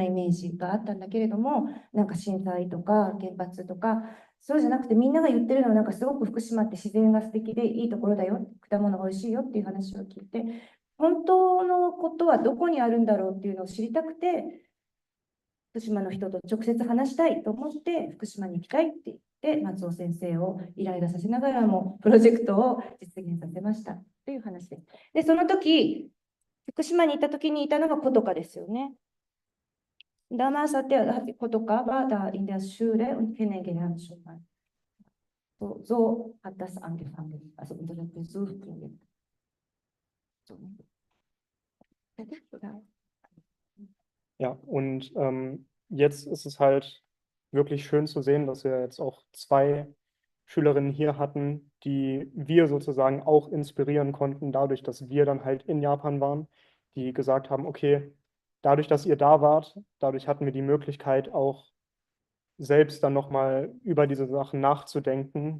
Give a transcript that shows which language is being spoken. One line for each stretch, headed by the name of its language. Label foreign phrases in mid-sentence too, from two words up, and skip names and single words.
Japanese: イメージがあったんだけれども、なんか震災とか原発とか、そうじゃなくてみんなが言ってるのはなんかすごく福島って自然が素敵でいいところだよ、果物が美味しいよっていう話を聞いて、本当のことはどこにあるんだろうっていうのを知りたくて、福島の人と直接話したいと思って福島に行きたいって言って松尾先生をイライラさせながらもプロジェクトを実現させましたという話です。で、その時福島に行った時にいたのがことかですよね。
German: Damals hat der Kotoka war da in der Schule und kennengelernt schon mal. So hat das angefangen, also unsere Besuchsprojekt. Ja, und jetzt ist es halt wirklich schön zu sehen, dass wir jetzt auch 2 Schülerinnen hier hatten, die wir sozusagen auch inspirieren konnten, dadurch, dass wir dann halt in Japan waren, die gesagt haben, okay, dadurch, dass ihr da wart, dadurch hatten wir die Möglichkeit auch selbst dann nochmal über diese Sachen nachzudenken.